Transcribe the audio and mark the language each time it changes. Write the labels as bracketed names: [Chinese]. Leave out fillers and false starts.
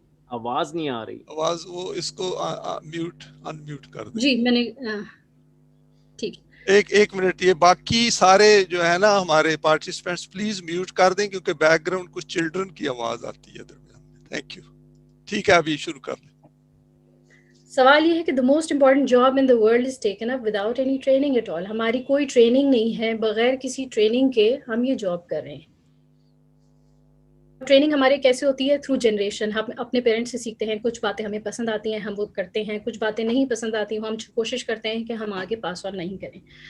[Urdu] آواز نہیں آ رہی, آواز وہ اس کو میوٹ ان میوٹ کر دیں. جی میں نے ٹھیک, ایک منٹ, یہ باقی سارے جو ہے نا ہمارے پارٹیسپینٹس پلیز میوٹ کر دیں کیونکہ بیک گراؤنڈ کچھ چلڈرن کی آواز آتی ہے درمیان میں. Thank you. ٹھیک ہے ابھی شروع کر لیں. سوال یہ ہے کہ [English] the most important job in the world is taken up without any training at all. [Urdu] ہماری کوئی ٹریننگ نہیں ہے, بغیر کسی ٹریننگ کے ہم یہ جاب کر رہے ہیں. ٹریننگ ہمارے کیسے ہوتی ہے؟ Through generation. ہم اپنے پیرنٹس سے سیکھتے ہیں, کچھ باتیں ہمیں پسند آتی ہیں ہم وہ کرتے ہیں, کچھ باتیں نہیں پسند آتی ہم کوشش کرتے ہیں کہ ہم آگے پاس آن نہیں کریں.